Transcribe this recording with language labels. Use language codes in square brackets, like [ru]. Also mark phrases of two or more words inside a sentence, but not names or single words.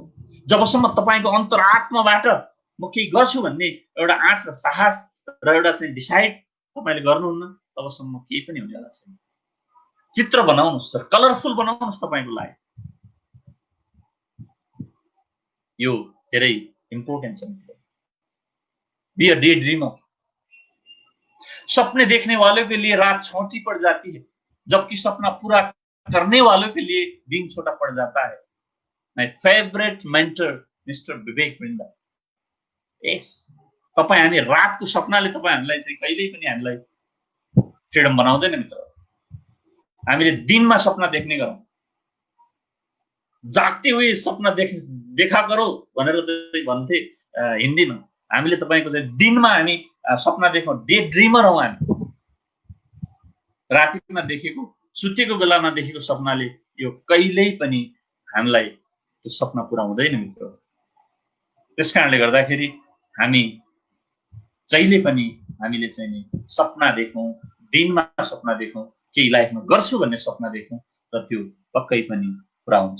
[ne] जबसम्म तपाईँको अन्तरात्माबाट म केही गर्छु भन्ने एउटा आँट र साहस र एउटा चाहिँ डिसाइड तपाईँले गर्नुहुन्न, तबसम्म केही पनि हुनेवाला छैन। चित्र बनाउनुहोस्, कलरफुल बनाउनुहोस् तपाईँको लाइफ। यो धेरै इम्पोर्टेन्ट छ मित्र। [en] Be a day dreamer. [hi] सपने देखने वालों के लिए रात छोटी पड़ जाती है, जबकि सपना पूरा करने वालों के लिए दिन छोटा पड़ जाता है। [en] My favourite mentor Mister विवेक वृन्द। [ne] यस, तपाईँ हामी रातको सपनाले तपाईँ हामीलाई चाहिँ कहिल्यै पनि हामीलाई फ्रिडम बनाउँदैन मित्र। हामीले दिनमा सपना देख्ने गरौँ। [hi] जागते हुए सपना देखा करो [ne] भनेर चाहिँ भन्थे हिन्दीमा। हामीले तपाईको चाहिँ दिनमा हामी सपना देखौँ, [en] day dreamer [ne] हौँ हामी। रातिमा देखेको, सुतेको बेलामा देखेको सपनाले यो कहिल्यै पनि हामीलाई त्यो सपना पुरा हुँदैन मित्र। त्यसकारणले गर्दाखेरि हामी जहिले पनि हामीले चाहिँ नि सपना देखौँ, दिनमा सपना देखौँ, केही लाइफमा गर्छु भन्ने सपना देखौँ र त्यो पक्कै पनि पुरा हुन्छ।